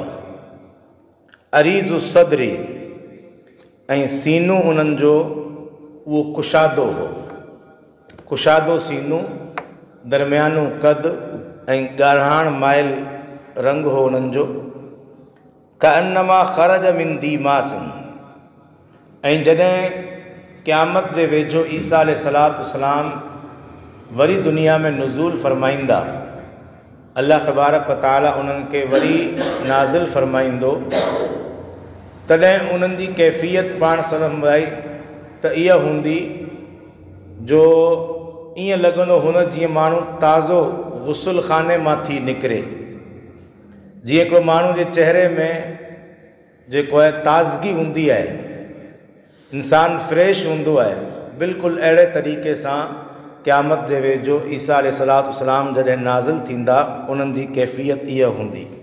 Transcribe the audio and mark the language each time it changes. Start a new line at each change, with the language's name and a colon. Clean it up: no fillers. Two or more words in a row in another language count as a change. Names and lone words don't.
Arabic: عريض الصدر,
Sindhi: ऐं सीनू उन्हनि जो उहो कुशादो हो, कुशादो सीनू, दरमियानो कद ऐं ॻाढ़ाण माइल रंग हो उन्हनि जो।
Arabic: كأنما خرج من ديماس,
Sindhi: ऐं जॾहिं क़यामत जे वेझो ईसा अलैहिस्सलाम वरी दुनिया में नुज़ूल फरमाईंदा, अल्लाह तबारक व तआला उन्हनि खे वरी नाज़िल फरमाईंदो, तॾहिं उन्हनि जी कैफ़ियत पाण सम्झाई त इहा हूंदी जो ईअं लॻंदो हुन जीअं माण्हू ताज़ो गुसुल खाने मां थी निकिरे। जीअं हिकिड़ो माण्हू जे चेहरे में जेको आहे ताज़गी हूंदी आहे, इंसान फ्रेश हूंदो आहे, बिल्कुलु अहिड़े तरीक़े सां क़यामत जे वेझो ईसा अलैहिस्सलाम जॾहिं नाज़िल थींदा, उन्हनि जी कैफ़ियत इहा हूंदी।